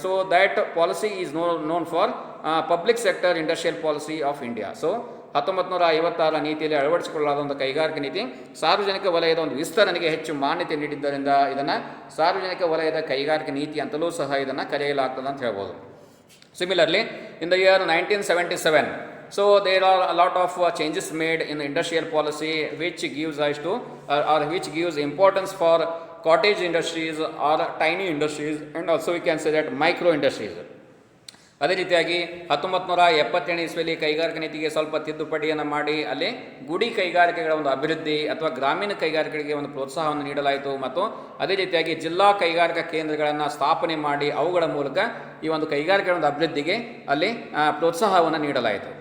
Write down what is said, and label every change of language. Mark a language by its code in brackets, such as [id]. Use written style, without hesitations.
[en] So that policy is known for public sector industrial policy of India. [kn] So 1956 ನೀತಿಯಲ್ಲಿ ಅಳವಡಿಸಿಕೊಳ್ಳಲಾದ ಒಂದು ಕೈಗಾರಿಕಾ ನೀತಿ ಸಾರ್ವಜನಿಕ ವಲಯದ ಒಂದು ವಿಸ್ತರಣೆಗೆ ಹೆಚ್ಚು ಮಾನ್ಯತೆ ನೀಡಿದ್ದರಿಂದ ಇದನ್ನು ಸಾರ್ವಜನಿಕ ವಲಯದ ಕೈಗಾರಿಕಾ ನೀತಿ ಅಂತಲೂ ಸಹ ಇದನ್ನು ಕರೆಯಲಾಗ್ತದೆ ಅಂತ ಹೇಳ್ಬೋದು. [en] Similarly in the year 1977, so there are a lot of changes made in the industrial policy which gives rise to or which gives importance for cottage industries or tiny industries, and also we can say that micro industries. [kn] ಅದೇ ರೀತಿಯಾಗಿ 1977 ಇಸ್ವಿಯಲ್ಲಿ ಕೈಗಾರಿಕಾ ನೀತಿಗೆ ಸ್ವಲ್ಪ ತಿದ್ದುಪಡಿಯನ್ನು ಮಾಡಿ ಅಲ್ಲಿ ಗುಡಿ ಕೈಗಾರಿಕೆಗಳ ಒಂದು ಅಭಿವೃದ್ಧಿ ಅಥವಾ ಗ್ರಾಮೀಣ ಕೈಗಾರಿಕೆಗಳಿಗೆ ಒಂದು ಪ್ರೋತ್ಸಾಹವನ್ನು ನೀಡಲಾಯಿತು. ಮತ್ತು ಅದೇ ರೀತಿಯಾಗಿ ಜಿಲ್ಲಾ ಕೈಗಾರಿಕಾ ಕೇಂದ್ರಗಳನ್ನು ಸ್ಥಾಪನೆ ಮಾಡಿ ಅವುಗಳ ಮೂಲಕ ಈ ಒಂದು ಕೈಗಾರಿಕೆಗಳ ಒಂದು ಅಭಿವೃದ್ಧಿಗೆ ಅಲ್ಲಿ ಪ್ರೋತ್ಸಾಹವನ್ನು ನೀಡಲಾಯಿತು.